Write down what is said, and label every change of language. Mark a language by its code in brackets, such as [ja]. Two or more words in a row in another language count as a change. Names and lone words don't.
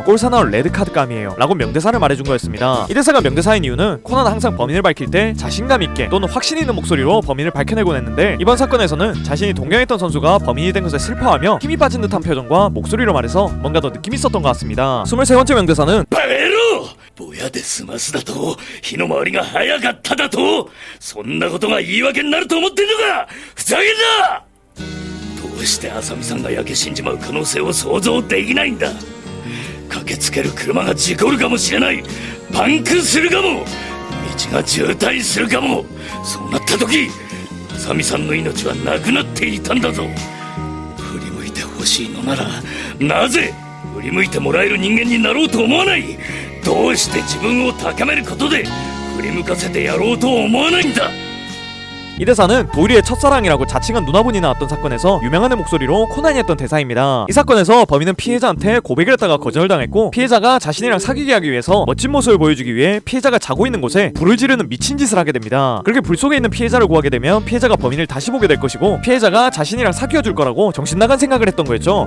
[ko] 꼴사나올 레드카드감이에요 라고 명대사를 말해준 거였습니다. 이 대사가 명대사인 이유는 코난은 항상 범인을 밝힐 때 자신감 있게 또는 확신 있는 목소리로 범인을 밝혀내곤 했는데 이번 사건에서는 자신이 동경했던 선수가 범인이 된 것에 슬퍼하며 힘이 빠진 듯한 표정과 목소리로 말해서 뭔가 더 느낌 있었던 것 같습니다. 23번째 명대사는 [ja] バカ野郎、ぼやで済ますだと、火の回りが早かっただと、そんなことが言い訳になると思ってんのか。ふざけんな。どうして浅見さんが焼け死んじまう可能性を想像できないんだ。駆けつける車が事故るかもしれない、パンクするかも、道が渋滞するかも。そうなった時、浅見さんの命はなくなっていたんだぞ。振り向いてほしいのならなぜ振り向いてもらえる人間になろうと思わない。どうして自分を高めることで振り向かせてやろうと思わないんだ。 [ko] 이 대사는 도리의 첫사랑이라고 자칭한 누나분이 나왔던 사건에서 유명한 목소리로 코난이 했던 대사입니다. 이 사건에서 범인은 피해자한테 고백을 했다가 거절당했고 피해자가 자신이랑 사귀게 하기 위해서 멋진 모습을 보여주기 위해 피해자가 자고 있는 곳에 불을 지르는 미친 짓을 하게 됩니다. 그렇게 불 속에 있는 피해자를 구하게 되면 피해자가 범인을 다시 보게 될 것이고 피해자가 자신이랑 사귀어줄 거라고 정신나간 생각을 했던 거였죠.